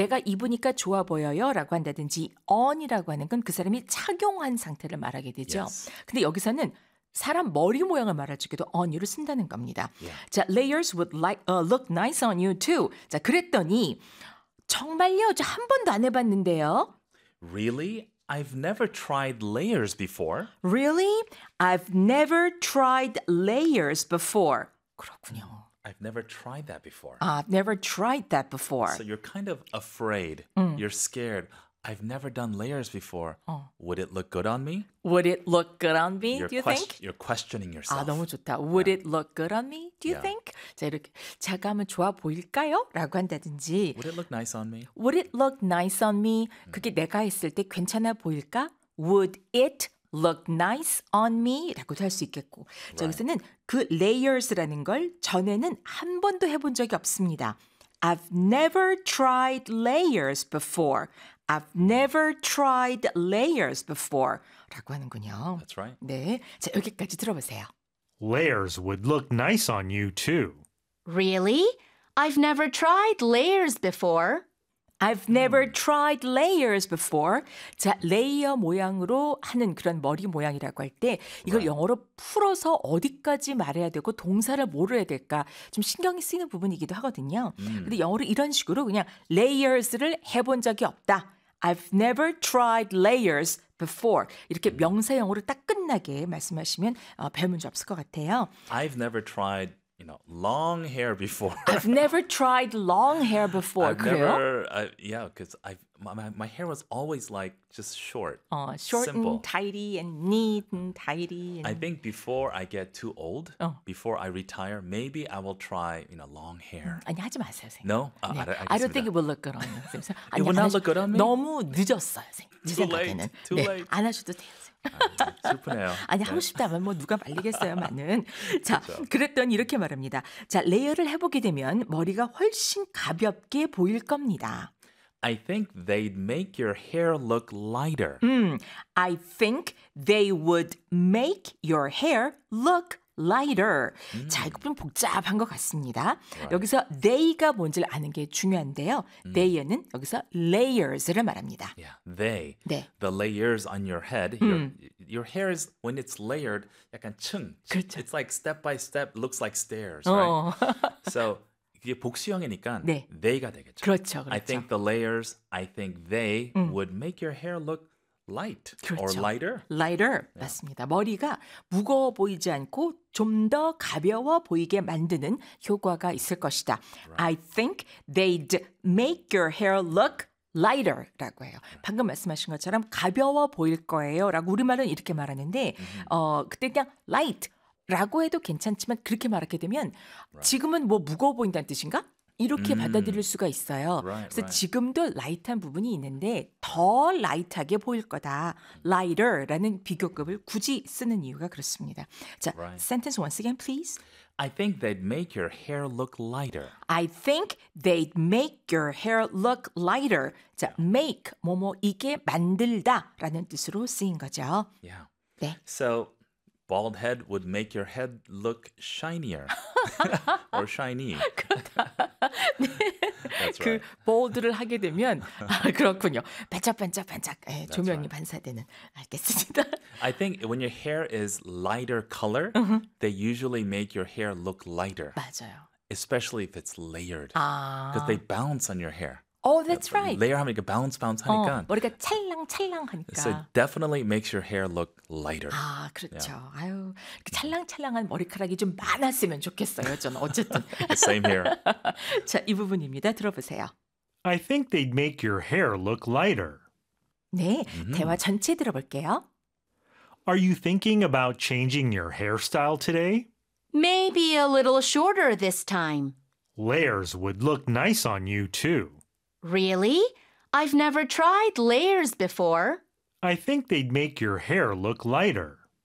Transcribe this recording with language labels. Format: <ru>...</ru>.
<ko>내가 입으니까 좋아 보여요 라고 한다든지 on이라고 하는 건 그 사람이 착용한 상태를 말하게 되죠.</ko> <en>Yes.</en> <ko>근데 여기서는 사람 머리 모양을 말할 적에도 on you를 쓴다는 겁니다.</ko> <en>Yeah. 자, layers would like look nice on you too.</en> <ko>자, 그랬더니 정말요? 저 한 번도 안 해봤는데요.</ko> <en>Really? I've never tried layers before. Really? I've never tried layers before.</en> <ko>그렇군요.</ko> <en>I've never tried that before. I've never tried that before. So you're kind of afraid. You're scared. I've never done layers before. Would it look good on me? Would it look good on me, do you think? You're questioning yourself.</en> <ko>아, 너무 좋다.</ko> <en>Would it look good on me, do you think?</en> <ko>자, 이렇게 제가 하면 좋아 보일까요? 라고 한다든지.</ko> <en>Would it look nice on me? Would it look nice on me?</en> <ko>그게 내가 했을 때 괜찮아 보일까?</ko> <en>Would it look nice on me?</en> <ko>라고도 할 수 있겠고. 자, 여기서는 그 layers라는 걸 전에는 한 번도 해본 적이 없습니다.</ko> <en>I've never tried layers before. I've never tried layers before.</en> <ko>라고 하는군요.</ko> <en>That's right.</en> <ko>네. 자, 여기까지 들어보세요.</ko> <en>Layers would look nice on you too. Really? I've never tried layers before. I've never tried layers before.</en> <ko>자, 레이어 모양으로 하는 그런 머리 모양이라고 할 때 이걸 영어로 풀어서 어디까지 말해야 되고 동사를 뭐로 해야 될까 좀 신경이 쓰이는 부분이기도 하거든요. 근데 영어로 이런 식으로 그냥 layers를 해본 적이 없다.</ko> <en>I've never tried layers before.</en> <ko>이렇게 명사형으로 딱 끝나게 말씀하시면 별 문제 없을 것 같아요.</ko> <en>I've never tried You know, long hair before. I've never tried long hair before. I've never, yeah, because my hair was always like just short. Oh, short simple. And tidy and neat and tidy. And... I think before I get too old, before I retire, maybe I will try, you know, long hair.</en> <ko>아니, 하지 마세요, 선생님.</ko> <en>No? 네. I don't think it will look good on you. It will not look good on me?</en> <ko>너무 늦었어요, 선생님.</ko> <en>Too late.</en> <ko>네.</ko> <en>Too late.</en> <ko>안 하셔도 돼요. 슬프네요. 아니 하고 싶다면 뭐 누가 말리겠어요만은 자 그렇죠. 그랬더니 이렇게 말합니다. 자 레이어를 해보게 되면 머리가 훨씬 가볍게 보일 겁니다.</ko> <en>I think they'd make your hair look lighter. I think they would make your hair look lighter.</en> <ko>자 이거 좀 복잡한 것 같습니다.</ko> <en>Right.</en> <ko>여기서 they가 뭔지를 아는 게 중요한데요. They는 여기서 layers를 말합니다.</ko> <en>Yeah, they. 네. The layers on your head. Your hair is when it's layered,</en> <ko>약간 층. 그렇죠.</ko> <en>It's like step by step, looks like stairs, right?</en> <ko>so 이게 복수형이니까 네. they가 되겠죠. 그렇죠, 그렇죠.</ko> <en>I think the layers. I think they would make your hair look. Light or lighter? Lighter, yeah.</en> <ko>맞습니다. 머리가 무거워 보이지 않고 좀 더 가벼워 보이게 만드는 효과가 있을 것이다.</ko> <en>Right. I think they'd make your hair look lighter</en> <ko>라고 해요. 방금 말씀하신 것처럼 가벼워 보일 거예요라고 우리말은 이렇게 말하는데 그때 그냥 light라고 해도 괜찮지만 그렇게 말하게 되면 지금은 뭐 무거워 보인다는 뜻인가? 이렇게 받아들일 수가 있어요.</ko> <en>Right,</en> <ko>그래서</ko> <en>right.</en> <ko>지금도 라이트한 부분이 있는데 더 라이트하게 보일 거다. Lighter라는 비교급을 굳이 쓰는 이유가 그렇습니다. 자,</ko> <en>right. sentence once again, please. I think they'd make your hair look lighter. I think they'd make your hair look lighter.</en> <ko>자, make, 뭐뭐 이게 만들다 라는 뜻으로 쓰인 거죠.</ko> <en>Yeah. 네. So, bald head would make your head look shinier. or shiny.</en> <ko>네.</ko> <en>right.</en> <ko>그 볼드를 하게 되면 아, 그렇군요. 반짝반짝반짝 네, 조명이</ko> <en>right.</en> <ko>반사되는 알겠습니다.</ko> <en>I think when your hair is lighter color, they usually make your hair look lighter.</en> <ko>맞아요.</ko> <en>Especially if it's layered. 아. Because they bounce on your hair. Oh, that's right.</en> <ko>Layer 하면 이렇게 bounce 하니까. 머리가 찰랑찰랑 하니까.</ko> <en>So definitely makes your hair look lighter.</en> <ko>아, 그렇죠.</ko> <en>Yeah.</en> <ko>아유, 이렇게 찰랑찰랑한 머리카락이 좀 많았으면 좋겠어요, 저는. 어쨌든.</ko> <en>Same here.</en> <ko>자, 이 부분입니다. 들어보세요.</ko> <en>I think they'd make your hair look lighter.</en> <ko>네, 대화 전체 들어볼게요.</ko> <en>Are you thinking about changing your hairstyle today? Maybe a little shorter this time. Layers would look nice on you, too. Really? I've never tried layers before. I think they'd make your hair look lighter.</en>